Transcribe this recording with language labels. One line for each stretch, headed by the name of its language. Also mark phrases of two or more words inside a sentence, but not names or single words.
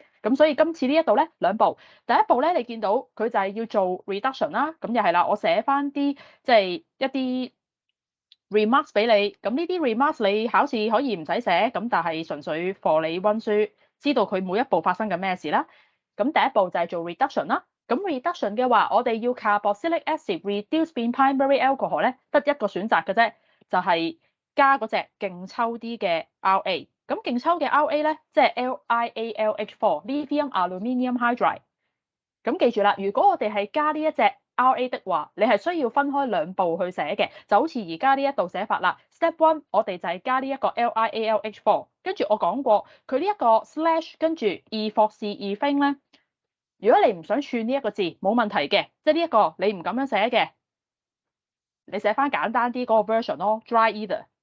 Cantonese: 咁所以今次呢一度咧兩步，第一步咧你見到佢就係要做 reduction 啦，咁又係啦，我寫翻啲即係一啲 remarks 俾你，咁呢啲 remarks 你考試可以唔使寫，咁但係純粹 for 你溫書，知道佢每一步發生緊咩事啦。咁第一步就係做 reduction 啦。咁 reduction 嘅話，我哋要
English: carboxylic acid
Cantonese: reduce 變
English: primary alcohol
Cantonese: 咧，得一個選擇嘅啫，就係加嗰隻勁抽啲嘅 RA。咁勁抽嘅 RA 咧，即係 LiAlH4
English: lithium aluminium hydride。
Cantonese: 咁記住啦，如果我哋係加呢一隻 RA 的話，你係需要分開兩步去寫嘅，就好似而家呢一度寫法啦。Step 1，我哋就係加呢一個 LiAlH4，跟住我講過佢呢一個 slash 跟住 ethoxyethane 咧，如果你唔想串呢一個字，冇問題嘅，即係呢一個你唔咁樣寫嘅，你寫翻簡單啲嗰個 version 咯 ，
English: dry ether。